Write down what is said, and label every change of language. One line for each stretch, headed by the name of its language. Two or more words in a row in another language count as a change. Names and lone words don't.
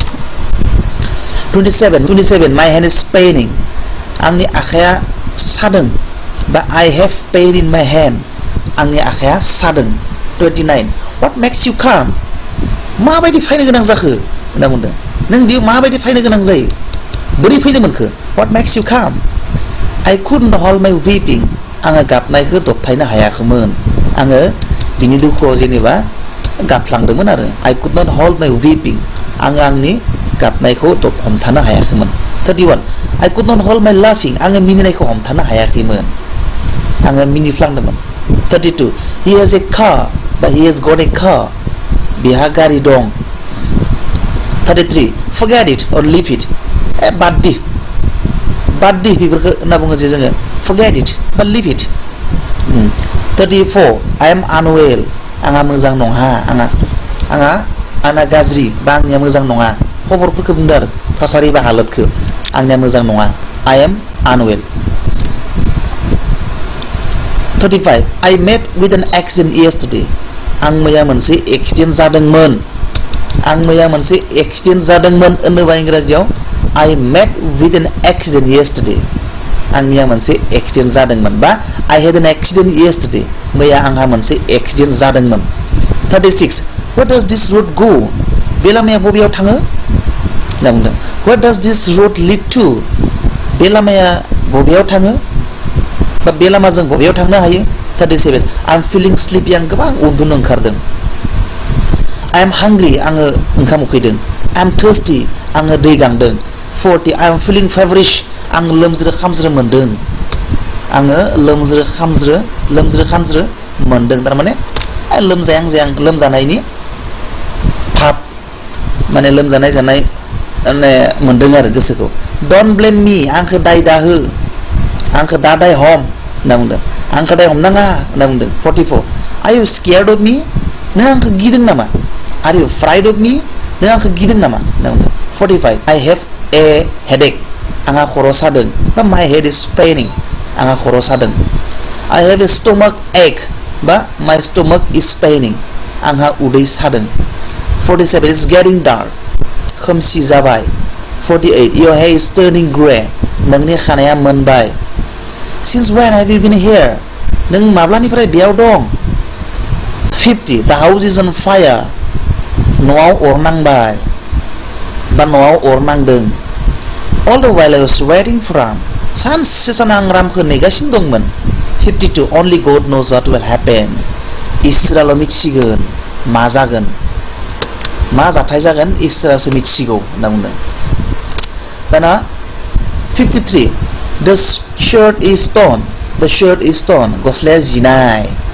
English: 27 my hand is paining
Bodo: आंनि आखाया सादों बा
English: I have pain in my hand
Bodo: आंनि आखाया सादों
English: 29 what makes you calm
Bodo: माबायदि फैनो गोनां जाखो होनना बुंदों नों बेयाव माबायदि फैनो गोनां जायो बोरै फैनो मोनखो
English: what makes you calm I couldn't hold my weeping
Bodo: आङो गाबनायखौ दबथायनो हायाखैमोन आङो बिनि दुखुआव जेनेबा गाबफ्लांदोंमोन आरो
English: I could not hold my weeping
Bodo: आङो आंनि गाबनायखौ हमथानो हायाखैमोन
English: 31 I could not hold my laughing
Bodo: आङो मिनिनायखौ हमथानो हायाखैमोन आङो मिनिफ्लांदोंमोन
English: 32 he has a car but he has got a car
Bodo: बिहा गारि दं 33
English: forget it or leave it
Bodo: बाद दि बेफोरखौ होनना बुङो जे जोङो
English: forget it but leave it
Bodo: 34
English: I am unwell
Bodo: आंहा मोजां नङा आंहा गाज्रि बा आंनिया मोजां नङा खबरफोरखौ बुंदों आरो थासारि बा हालतखौ आंनिया मोजां नङा
English: I am unwell 35 I met with an accident yesterday
Bodo: आं मैया मोनसे एक्सिडेन्ट जादोंमोन होनोबा इंराजियाव
English: I met with an accident yesterday
Bodo: आं मैया मोनसे एक्सिडेन्ट जादोंमोन बा
English: I had an accident yesterday
Bodo: मैया आंहा मोनसे एक्सिडेन्ट जादोंमोन
English: 36 where does this road go
Bodo: बे लामाया बबेयाव थाङो होनना बुंदों
English: where does this road lead to
Bodo: बे लामाया बबेयाव थाङो बा बे लामाजों बबेयाव थांनो हायो 37
English: I'm feeling sleepy
Bodo: आं गोबां उन्दुनो ओंखारदों
English: I am hungry
Bodo: आङो ओंखाम उखैदों
English: I am thirsty
Bodo: आङो दै गांदों 40
English: I am feeling feverish
Bodo: आं लोमज्रो खामज्रो मोनदों आङो लोमज्रो खामज्रो मोनदों थारमाने लोमजानायनि थाब माने लोमजानाय जानाय माने मोनदों आरो गोसोखौ
English: Don't blame me
Bodo: आंखौ दाय दाहो आंखौ दाय हम होनना बुंदों आंखौ दाय हमनाङा होनना बुंदों
English: 44 Are you scared of me
Bodo: नों आंखौ गिदों नामा
English: Are you afraid of me
Bodo: नों आंखौ गिदों नामा होनना बुंदों
English: 45 I have a headache
Bodo: आंहा खर' सादों बा
English: my head is paining
Bodo: आंहा खर' सादों
English: I have a stomach ache बा my stomach is paining
Bodo: आंहा उदै सादों
English: 47 It's getting dark
Bodo: खोमसि जाबाय
English: 48 Your hair is turning grey
Bodo: नोंनि खानाया मोनबाय
English: Since when have you been here
Bodo: नों माब्लानिफ्राय बेयाव दं 50
English: The house is on fire
Bodo: न'आव अर नांबाय बा न'आव अर नांदों
English: All the while I was waiting for Ram
Bodo: सानसे सान आं रामखौ नेगासिनो दंमोन 52
English: Only God knows what will happen
Bodo: इसोराल' मिथिसिगोन मा जागोन मा जाथाय जागोन इसोरासो मिथिसिगौ होनना बुंदों दाना 53
English: The shirt is torn
Bodo: गस्लाया जिनाय